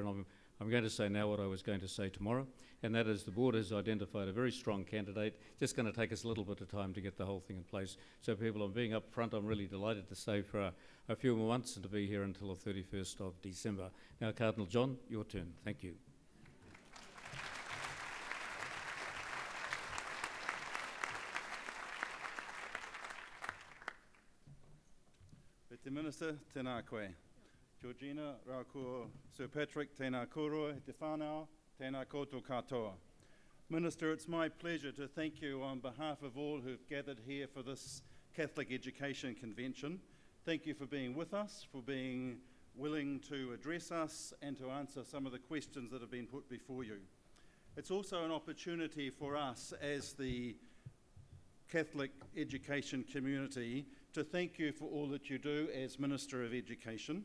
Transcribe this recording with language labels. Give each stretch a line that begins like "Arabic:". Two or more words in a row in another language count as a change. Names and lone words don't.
English: And I'm going to say now what I was going to say tomorrow, and that is the board has identified a very strong candidate. Just going to take us a little bit of time to get the whole thing in place. So people, I'm being up front, I'm really delighted to stay for a few more months and to be here until the 31st of December. Now, Cardinal John, your turn. Thank you.
Māori: Te Minister, tēnā koe. Georgina, rā ko Sir Patrick, tēnā kōrua, te whānau, tēnā koutou katoa.
English: Minister, it's my pleasure to thank you on behalf of all who've gathered here for this Catholic Education Convention. Thank you for being with us, for being willing to address us and to answer some of the questions that have been put before you. It's also an opportunity for us as the Catholic education community to thank you for all that you do as Minister of Education.